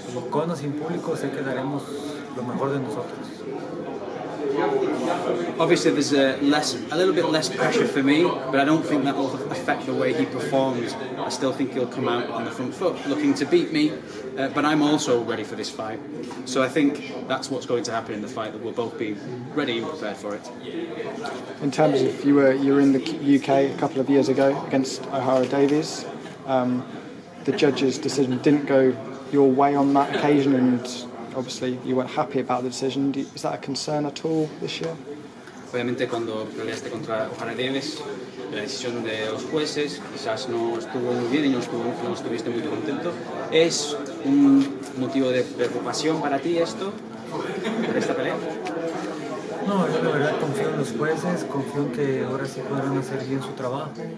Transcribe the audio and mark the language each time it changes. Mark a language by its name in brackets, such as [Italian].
[Spanish] Con o sin público sé que daremos lo mejor de nosotros. [English] Obviously there's a little bit less pressure for me, but I don't think that will affect the way he performs. I still think he'll come out on the front foot looking to beat me, but I'm also ready for this fight. So I think that's what's going to happen in the fight, that we'll both be ready and prepared for it. In terms of you were in the UK a couple of years ago against O'Hara Davies. The judge's decision didn't go your way on that occasion, and obviously you weren't happy about the decision. Is that a concern at all this year? [Spanish] Obviamente cuando peleaste contra O'Hara Davies, la decisión de los jueces quizás no estuvo muy bien y no estuviste muy contento. ¿Es un motivo de preocupación para ti esto, por esta pelea? No, yo la verdad confío en los jueces, confío en que ahora sí podrán hacer bien su trabajo.